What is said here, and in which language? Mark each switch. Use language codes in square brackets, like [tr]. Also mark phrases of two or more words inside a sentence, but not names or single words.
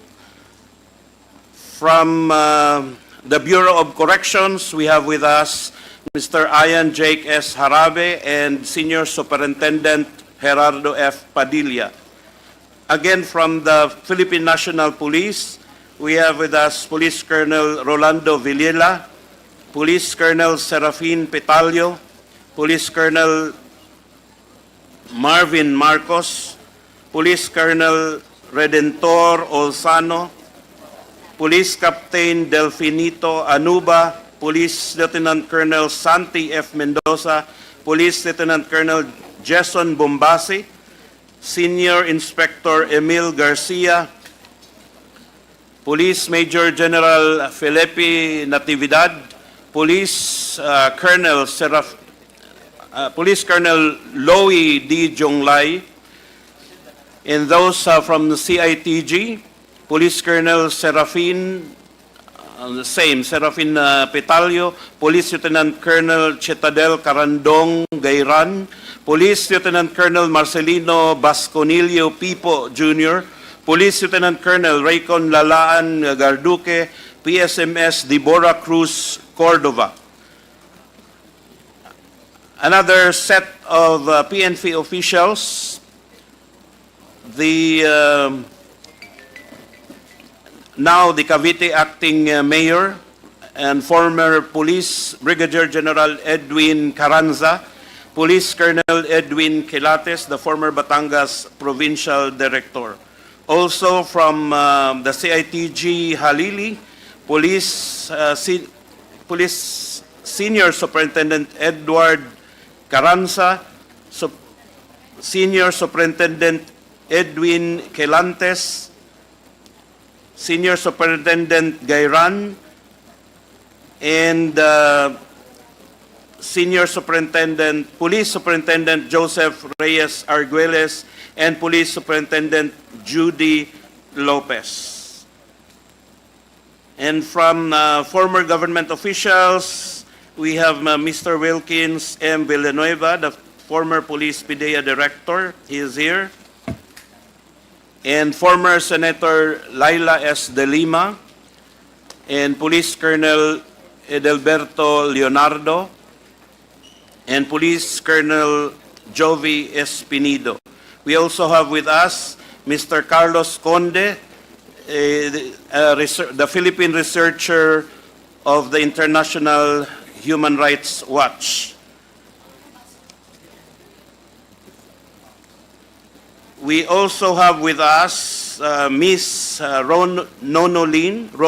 [en] From the Bureau of Corrections, we have with us Mr. Ian Jake S. Harabe and Senior Superintendent Gerardo F. Padilla. Again, from the Philippine National Police, we have with us Police Colonel Rolando Villela, Police Colonel Serafin Petalio, Police Colonel Marvin Marcos, Police Colonel Redentor Olsano, Police Captain Delfinito Anuba, Police Lieutenant Colonel Santi F. Mendoza, Police Lieutenant Colonel Jason Bombasi, Senior Inspector Emil Garcia, Police Major General Felipe Natividad, Police Colonel Police Colonel Loie D. Jonglay, and those from the CITG, Police Colonel Serafin, Serafin Petalio, Police Lieutenant Colonel Chetadel Carandong Gayran, Police Lieutenant Colonel Marcelino Basconilio Pipo Jr., Police Lieutenant Colonel Raycon Lalaan Garduque, PSMS Deborah Cruz Cordova. Another set of PNP officials, now the Cavite Acting Mayor and former Police Brigadier General Edwin Carranza, Police Colonel Edwin Quilates, the former Batangas Provincial Director. Also from the CITG Halili, Police Senior Superintendent Edward Carranza, Senior Superintendent Edwin Quelantes, Senior Superintendent Gayran, and Senior Superintendent, Police Superintendent Joseph Reyes Arguelles, and Police Superintendent Judy Lopez. And from former government officials, we have Mr. Wilkins M. Villanueva, the former Police PDEA Director. He is here. And former Senator Laila S. De Lima, and Police Colonel Edelberto Leonardo, and Police Colonel Jovi Espinido. We also have with us Mr. Carlos Conde, the Philippine researcher of the International Human Rights Watch. We also have with us Miss Rose Nonolin.